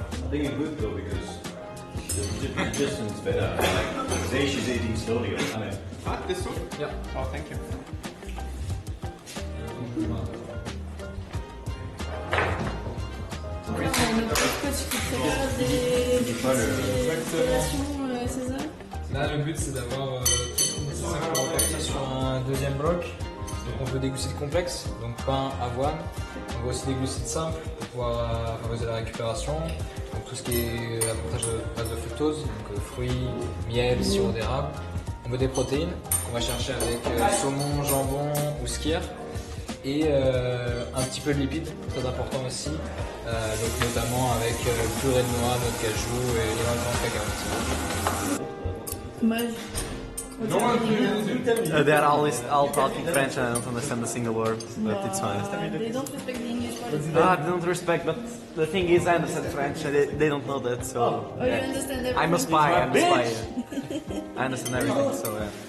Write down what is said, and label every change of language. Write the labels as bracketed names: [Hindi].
[English] good though because the distance is better. Like, Zeish is eating slowly. Ah, this soup? Yeah. Oh, thank you. [French] Donc là, on a notre coach qui prépare des collations, c'est ça? Là, le but c'est d'avoir tout le nécessaire pour repartir sur un deuxième bloc. Donc on veut des glucides complexes, donc pain, avoine. On veut aussi des glucides simples pour pouvoir favoriser la récupération. Donc tout ce qui est avantage de base de fructose, donc fruits, miel, sirop d'érable. On veut des protéines qu'on va chercher avec saumon, jambon ou skyr. Et un petit peu de lipides, très important aussi, donc notamment avec purée de noix, noix de cajou et éventuellement de cacao. Dommage. [English] They are all talking French and I don't understand a single word, but it's fine. They don't respect the English policy. Ah, they don't respect, but the thing is, I understand French and they don't know that, so. Oh, you understand everything? I'm a spy, I understand everything, so yeah.